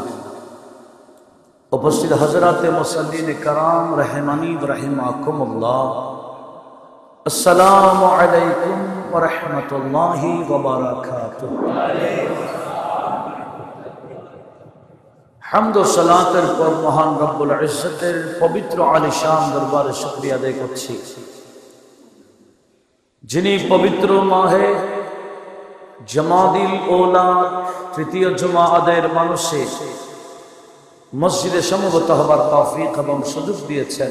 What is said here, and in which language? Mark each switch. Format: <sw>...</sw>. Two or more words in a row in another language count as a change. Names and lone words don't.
<ar>উপস্থিত حضرات মুসল্লিন کرام رحمانی ورحمکم اللہ، السلام علیکم ورحمۃ اللہ وبرکاتہ۔</ar> <bn>حمد و সালাতের পর মহান রব্বুল ইজ্জতের পবিত্র আলিশান দরবারে শুকরিয়া আদায় করছি, যিনি পবিত্র মাহে জামাদিল ওলা তৃতীয় জুমা আদায়ের মানুষে মসজিদে সমবেত হবার তৌফিক এবং সুযোগ দিয়েছেন।</bn>